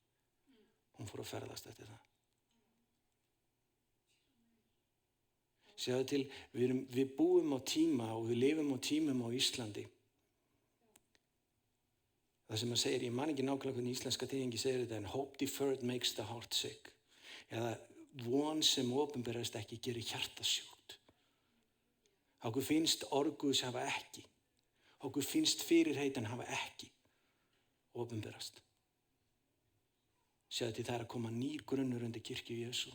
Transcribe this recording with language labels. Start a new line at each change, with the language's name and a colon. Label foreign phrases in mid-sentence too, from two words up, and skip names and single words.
Icelandic: Hún fór að ferðast eftir það. Sjáðu til, við búum á tíma og við lifum á tímum á Íslandi. Það sem að segir, ég man ekki nákvæmlega hvernig íslenska þýðingi segir þetta, en
English: hope deferred makes the heart sick.
Icelandic: Eða von sem opinberast ekki gerir hjartasjúkt. Okkur finnst orguðs hafa ekki. Okkur finnst fyrirheitin hafa ekki opinberast. Sjáðu til, það er að koma nýr grunnur undir kirkju Jesú.